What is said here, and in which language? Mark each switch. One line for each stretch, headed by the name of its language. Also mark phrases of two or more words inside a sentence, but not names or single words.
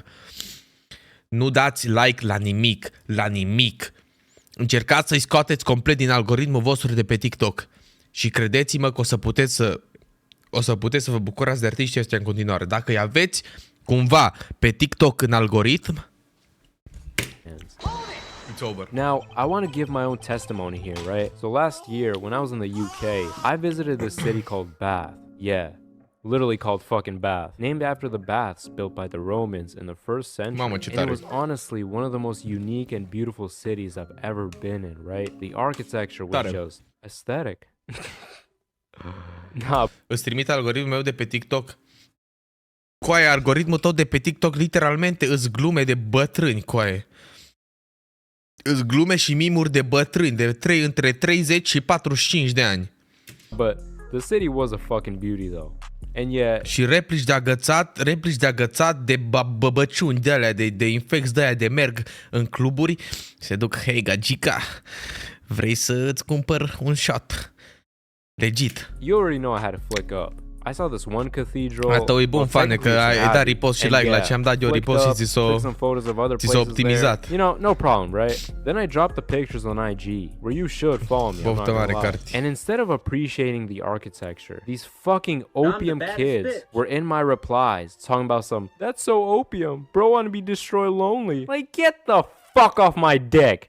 Romanian: Nu dați like la nimic. Încercați să-i scoateți complet din algoritmul vostru de pe TikTok. Și credeți-mă că o să puteți să vă bucurați de artiștii ăștia în continuare. Dacă îi aveți cumva pe TikTok în algoritm,
English: it's over. Now, I want to give my own testimony here, right? So last year, when I was in the UK, I visited this city called Bath. Yeah, literally called fucking Bath. Named after the baths built by the Romans in the 1st century.
Romanian: Mamă, ce
English: and
Romanian: tare.
English: it was honestly one of the most unique and beautiful cities I've ever been in, right? The architecture was
Romanian: Tare.
English: just aesthetic. Nah,
Romanian: Îți trimit algoritmul meu de pe TikTok. Coaie, algoritmul tău de pe TikTok literalmente îți glume de bătrâni, coaie. Îți glume și mimuri de bătrâni, între 30 și 45 de ani.
English: but the city was a fucking beauty though. And yet,
Romanian: Și replici de agățat de băbăciuni de alea, de infecți de aia de merg în cluburi, se duc, hei gagica, vrei să îți cumpăr un shot?
English: Legit. you already know I had to flick up. I saw this one cathedral.
Romanian: Asta e bun, fane, că ai dat repost și like la ce am dat eu repost și ți s-o optimizat.
English: You know, no problem, right? Then I dropped the pictures on IG, where you should follow me. I'm not
Romanian: Boftă
English: gonna
Romanian: mare,
English: lie. Carti. And instead of appreciating the architecture, these fucking opium kids were in my replies talking about some, that's so opium, bro wanna be destroyed lonely. Like, get the fuck off my dick.